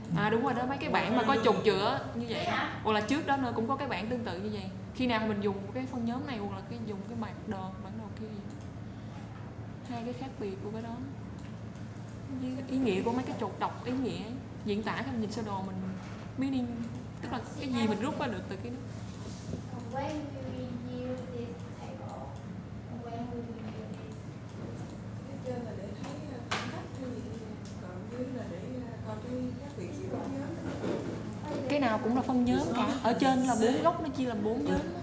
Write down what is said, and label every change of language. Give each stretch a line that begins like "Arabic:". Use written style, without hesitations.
Vietnamese: Đúng rồi đó, mấy cái bảng mà có trục giữa như vậy đó. Hoặc là trước đó nữa cũng có cái bảng tương tự như vậy. Khi nào mình dùng cái phân nhóm này hoặc là dùng cái bản đồ kia gì. Hai cái khác biệt của cái đó. Với ý nghĩa của mấy cái trục, đọc ý nghĩa diễn tả cái nhìn sơ đồ mình meaning, tức là cái gì mình rút ra được từ cái đó.
English: When we review this table, when we review this.
Vietnamese: Trên là để thấy khoảng cách hay gì, còn dưới là để coi cái khác biệt giữa các nhóm. Cái nào cũng là phân nhóm cả. Ở trên là 4 góc, nó chia làm 4 nhóm.